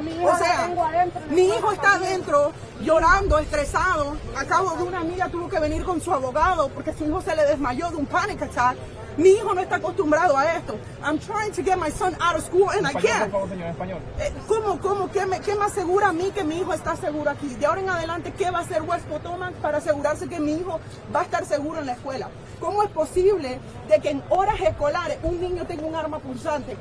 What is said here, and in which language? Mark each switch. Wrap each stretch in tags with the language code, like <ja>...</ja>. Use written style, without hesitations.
<es>O sea, mi hijo está adentro llorando, estresado. Acabo de una amiga tuvo que venir con su abogado porque su hijo se le desmayó de un</es> <en>panic attack.</en> <es>Mi hijo no está acostumbrado a esto.</es> <en>I'm trying to get my son out of school and I can't.</en> <es>¿Cómo? ¿Qué me asegura a mí que mi hijo está seguro aquí? De ahora en adelante, ¿qué va a hacer West Potomac para asegurarse que mi hijo va a estar seguro en la escuela? ¿Cómo es posible de que en horas escolares un niño tenga un arma punzante?</es>